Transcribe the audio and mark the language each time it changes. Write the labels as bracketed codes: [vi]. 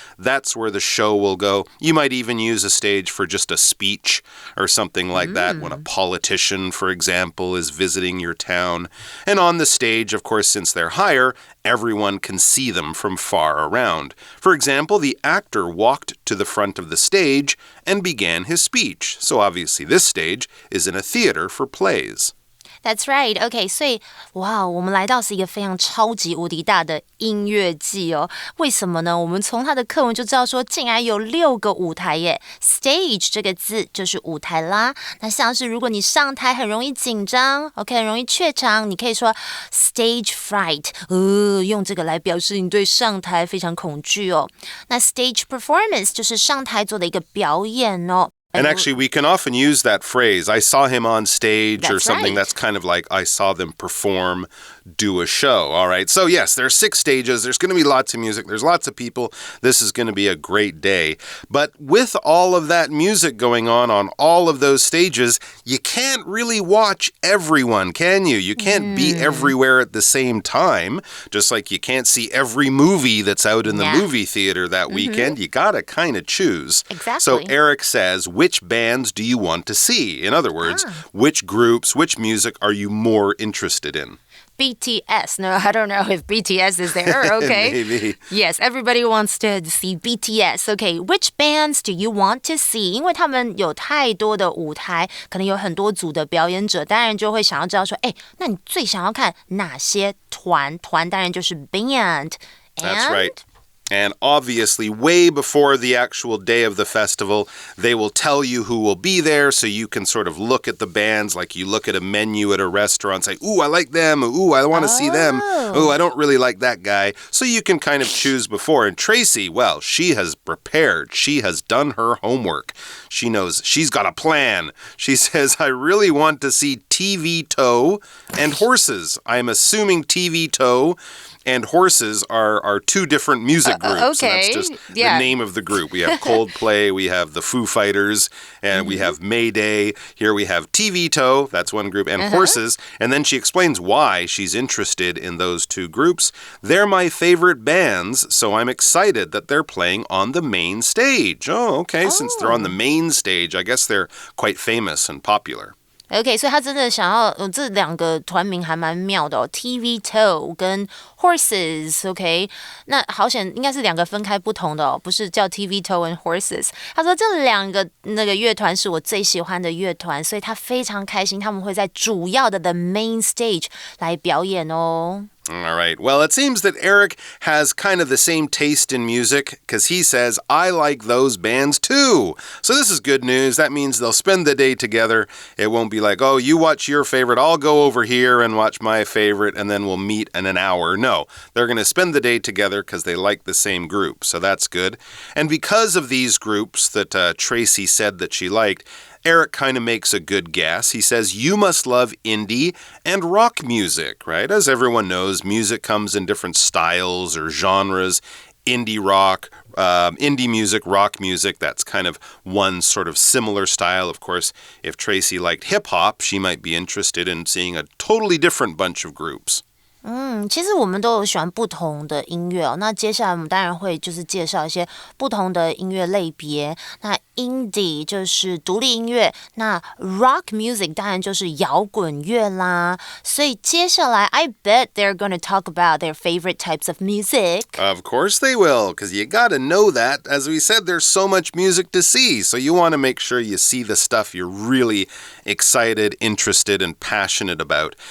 [en] That's where the show will go. You might even use a stage for just a speech or something like that when a politician, for example, is visiting your town. And on the stage, of course, since they're higher, everyone can see them from far around. For example, the actor walked to the front of the stage and began his speech. So obviously this stage is in a theater for plays. That's right. [zh] OK, 所以哇，我们来到是一个非常超级无敌大的音乐季哦。为什么呢？我们从它的课文就知道说，竟然有6个舞台耶。 Stage 这个字就是舞台啦。那像是如果你上台很容易紧张 ，OK， 很容易怯场，你可以说 stage fright， 用这个来表示你对上台非常恐惧哦。那 stage performance 就是上台做的一个表演哦。 [en] And actually, we can often use that phrase, I saw him on stage or something. Right. That's kind of like I saw them perform, do a show. All right. So yes, there are 6 stages. There's going to be lots of music. There's lots of people. This is going to be a great day. But with all of that music going on all of those stages, you can't really watch everyone, can you? You can't be everywhere at the same time. Just like you can't see every movie that's out in the movie theater that weekend. You got to kind of choose. Exactly. So Eric says, which bands do you want to see? In other words, which groups, which music are you more interested in? BTS. No, I don't know if BTS is there. Okay. Maybe. Yes, everybody wants to see BTS. Okay, which bands do you want to see? [zh] 因为他们有太多的舞台，可能有很多组的表演者，当然就会想要知道说，哎，那你最想要看哪些团？团当然就是 band. [en] That's right. And obviously, way before the actual day of the festival, they will tell you who will be there, so you can sort of look at the bands like you look at a menu at a restaurant, say, ooh, I like them, ooh, I want to see them, ooh, I don't really like that guy. So you can kind of choose before. And Tracy, well, she has prepared. She has done her homework. She knows she's got a plan. She says, I really want to see TV Toe and Horses. I'm assuming TV Toe and Horses are 2 different music groups. Okay. And that's just the name of the group. We have Coldplay, we have the Foo Fighters, and we have Mayday. Here we have TV Toe, that's one group, and Horses. And then she explains why she's interested in those 2 groups. They're my favorite bands, so I'm excited that they're playing on the main stage. Oh, okay. Since they're on the main stage, I guess they're quite famous and popular. [zh] OK， 所以他真的想要，这2个团名还蛮妙的哦 ，TV Toe 跟 Horses。OK， 那好险，应该是2个分开不同的哦，不是叫 TV Toe and Horses。他说这2个那个乐团是我最喜欢的乐团，所以他非常开心，他们会在主要的 The Main Stage 来表演哦。 [en] All right. Well, it seems that Eric has kind of the same taste in music because he says, I like those bands too. So this is good news. That means they'll spend the day together. It won't be like, oh, you watch your favorite, I'll go over here and watch my favorite, and then we'll meet in an hour. No, they're going to spend the day together because they like the same group. So that's good. And because of these groups that Tracy said that she liked, Eric kind of makes a good guess. He says, you must love indie and rock music, right? As everyone knows, music comes in different styles or genres. Indie rock, indie music, rock music, that's kind of one sort of similar style. Of course, if Tracy liked hip-hop, she might be interested in seeing a totally different bunch of groups. [zh] 其实我们都有喜欢不同的音乐哦。那接下来我们当然会就是介绍一些不同的音乐类别。那 Indie 就是独立音乐，那 Rock Music 当然就是摇滚乐啦。所以接下来 [en] I bet they're going to talk about their favorite types of music. Of course they will, because you gotta know that. As we said, there's so much music to see, so you want to make sure you see the stuff you're really excited, interested, and passionate about.